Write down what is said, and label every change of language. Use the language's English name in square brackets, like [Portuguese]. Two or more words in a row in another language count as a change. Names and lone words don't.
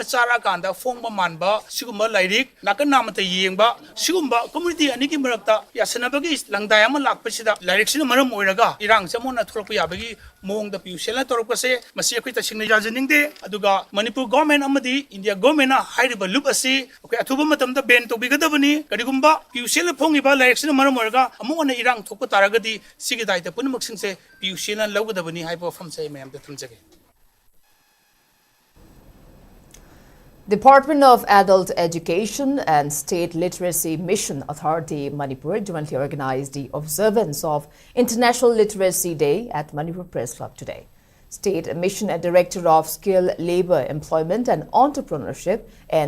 [Manipuri] chara kanda phongba manba sigumba lairik nakana mata yengba sigumba community aniki marakta yasanabagi langdai ama lakpasida lairik sina maram oiraga irang na thorok yabagi mong da PUCL torokase masi akhoi ta singna yajaningde aduga Manipur government amadi India government na hairiba loop ase akhoi athuba matam da ban tobigadabani karigumba PUCL phongiba direction maram orga amona irang thokpa taragadi sigi daita punmak singse PUCL na lawgadabani haiba famse mayam da thumjage. [English] Department of Adult Education and State Literacy Mission Authority Manipur jointly organized the observance of International Literacy Day at Manipur Press Club today. State Mission Director of Skill, Labor, Employment and Entrepreneurship N.